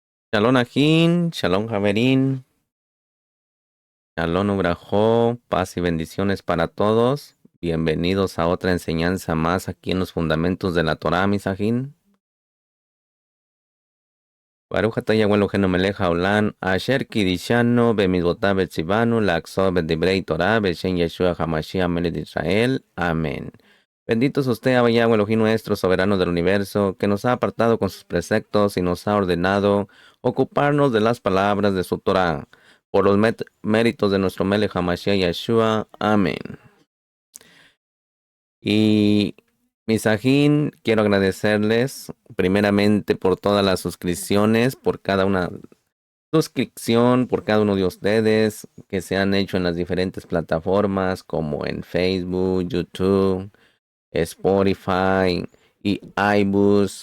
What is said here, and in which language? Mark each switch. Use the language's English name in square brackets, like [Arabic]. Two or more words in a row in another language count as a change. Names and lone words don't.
[Hebrew] שלום אחים, שלום חברים, שלום וברכה, [Spanish] paz y bendiciones para todos. Bienvenidos a otra enseñanza más aquí en los fundamentos de la Torá, mis Ajín. [Hebrew] ברוך אתה יהוה אלוהינו מלך העולם, אשר קדשנו במצוותיו וצונו לעסוק בדברי תורה בשם ישוע המשיח מלך ישראל. [Spanish] Amén. Bendito es usted, Abba Yahweh Elohim nuestro, soberano del universo, que nos ha apartado con sus preceptos y nos ha ordenado ocuparnos de las palabras de su Torah, por los méritos de nuestro [Hebrew] מלך המשיח ישוע. [Spanish] Amén. Y Misajín, quiero agradecerles primeramente por todas las suscripciones, por cada una suscripción, por cada uno de ustedes que se han hecho en las diferentes plataformas como en Facebook, YouTube, Spotify y iBooks.